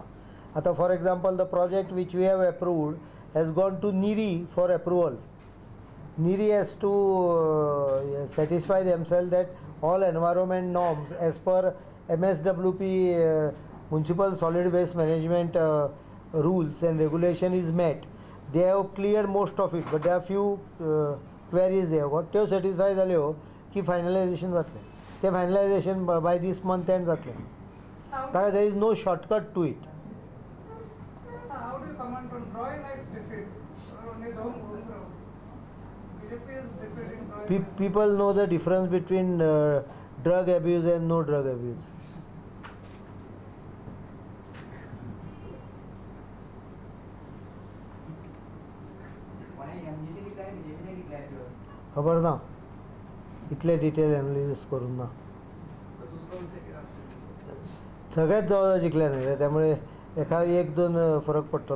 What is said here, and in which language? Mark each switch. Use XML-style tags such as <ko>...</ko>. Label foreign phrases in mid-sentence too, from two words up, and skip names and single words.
<en>आतां for example the project which we have approved has gone to NEERI for approval. NEERI has to satisfy themselves that all environment norms as per MSWP municipal solid waste management rules and regulation is met. They have cleared most of it, but there are few queries they have got.</en> <kok>त्यो satisfy जाल्यो की फायनलायजेशन जातलें.</kok> <en>ते finalization by this month end जातलें. ताका there is no shortcut to it. So how do you comment on Roy Knight's defeat? On his own ground. BJP is defeating Roy. People know the difference between drug abuse and no drug abuse.</en> <kok>खबर ना इतले डिटेल एनालिसीस करून ना. सगळेच जवळ जिखले न्ही त्यामुळे एका 1-2 फरक पडटलो.</kok>